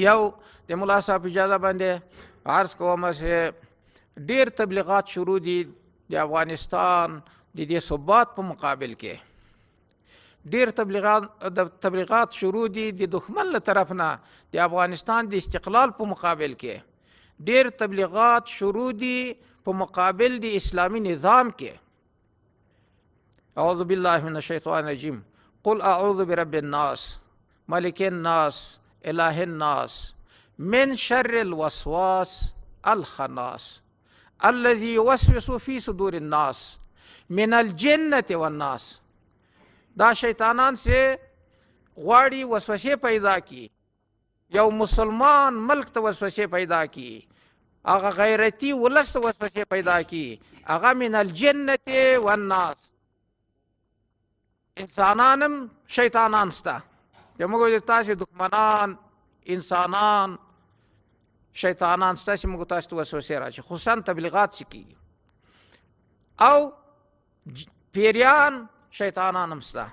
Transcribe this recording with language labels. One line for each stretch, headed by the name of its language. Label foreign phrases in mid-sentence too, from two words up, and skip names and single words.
Pashto: یو د ملا صاحب اجازه باندې عرض کوم چې ډیر تبلیغات شروع دي د افغانستان د دې ثبات په مقابل کې، ډیر تبلیغات شروع دي د دښمن له طرف نه د افغانستان د استقلال په مقابل کې، ډیر تبلیغات شروع دي په مقابل د اسلامي نظام کې.
Arabic: اعوذ بالله من الشیطان الرجیم. قل اعوذ برب الناس ملک الناس اله الناس من شر الوسواس الخناس الذي يوسوس في صدور الناس من الجنة والناس.
Pashto: دا شیطانان سے غواړي وسوسه پیدا کی، یو مسلمان ملک ته وسوسه پیدا کی، هغه غیرتی ولس ته وسوسه پیدا کی، هغه
Arabic: من الجنة والناس.
Pashto: انسانانم شیطانان ستا، موږ تاسو دښمنان انسانان شیطانان ستا چې موږ تاسو ته وسوسه راشي، خصوصا تبلیغات چې کیږي، او پیریان شیطانان هم ستا.